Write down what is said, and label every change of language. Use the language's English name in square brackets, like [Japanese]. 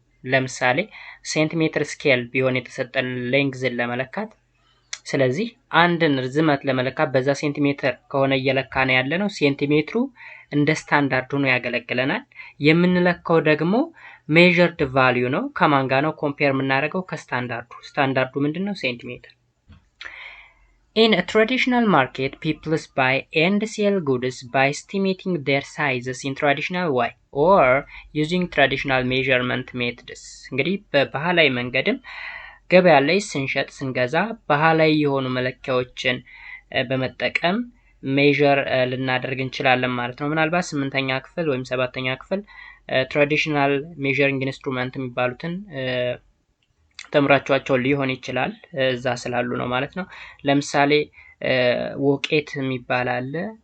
[Amharic] ለምሳሌ ሴንቲሜትር ስኬል ቢሆን የተሰጠን ሌንግዝን ለመለካት ስለዚህ አንድን ርዝመት ለመለካት በዛ ሴንቲሜትር ከሆነ እየለካን ያለነው ሴንቲሜትሩ እንደ ስታንዳርድ ሆኖ ያገለግለናል። የምንለካው ደግሞ measured value ነው። ከማን ጋር ነው ኮምፔር የምናደርገው? ከስታንዳርዱ። ስታንዳርዱ ምንድነው? [English] ሴንቲሜትር። In a traditional market, people buy and sell goods by estimating their sizes in traditional way or using traditional measurement methods. [Amharic] እንግዲህ በባህላዊ መንገድም ገበያ ላይ ስንሸጥ ስንገዛ ባህላዊ የሆኑ መለኪያዎችን በመጠቀም ሜዠር ልናደርግ እንችላለን ማለት ነው። ምናልባት 8ኛ ክፍል ወይም 7ኛ ክፍል ትራዲሽናል ሜዠሪንግ ኢንስትሩመንት የሚባሉትን ተምራችኋቸው ሊሆን ይችላል። እዛ ስላሉ ነው ማለት ነው። ለምሳሌ ወቄት የሚባል አለ፣